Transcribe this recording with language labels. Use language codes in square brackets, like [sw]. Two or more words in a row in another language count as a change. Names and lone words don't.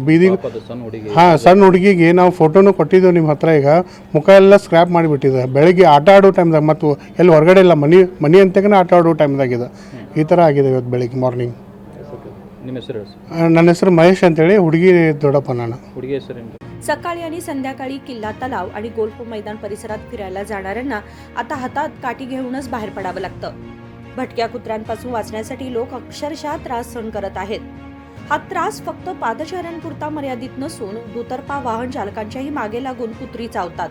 [kn] ಬೀದಿ ಹಾಂ, ಸಣ್ಣ ಹುಡುಗಿಗೆ ನಾವು ಫೋಟೋನು ಕೊಟ್ಟಿದ್ದೇವೆ ನಿಮ್ಮ ಹತ್ರ। ಈಗ ಮುಖ ಎಲ್ಲ ಸ್ಕ್ರ್ಯಾಪ್ ಮಾಡಿಬಿಟ್ಟಿದೆ। ಬೆಳಗ್ಗೆ ಆಟ ಆಡೋ ಟೈಮ್ದಾಗ ಮತ್ತು ಎಲ್ಲಿ ಹೊರಗಡೆ ಇಲ್ಲ, ಮನಿ ಅಂತಕನೇ ಆಟ ಆಡೋ ಟೈಮ್ದಾಗಿದೆ। ಈ ಥರ ಆಗಿದೆ ಇವತ್ತು ಬೆಳಗ್ಗೆ ಮಾರ್ನಿಂಗ್। ನನ್ನ ಹೆಸರು ಮಹೇಶ್ ಅಂತೇಳಿ, ಹುಡುಗಿ ದೊಡ್ಡಪ್ಪ ನಾನು। ಹುಡುಗಿ ಹೆಸರು [mr] सकाळी आणि संध्याकाळी किल्ला तलाव आणि गोल्फ मैदान परिसरात फिरायला जाणाऱ्यांना आता हातात काठी घेऊनच बाहेर पडावं लागतं। भटक्या कुत्र्यांपासून वाचण्यासाठी लोक अक्षरशः त्रास सहन करत आहेत। हा त्रास फक्त पादचाऱ्यांपुरता मर्यादित नसून दुतर्फा वाहन चालकांच्याही मागे लागून कुत्री चावतात।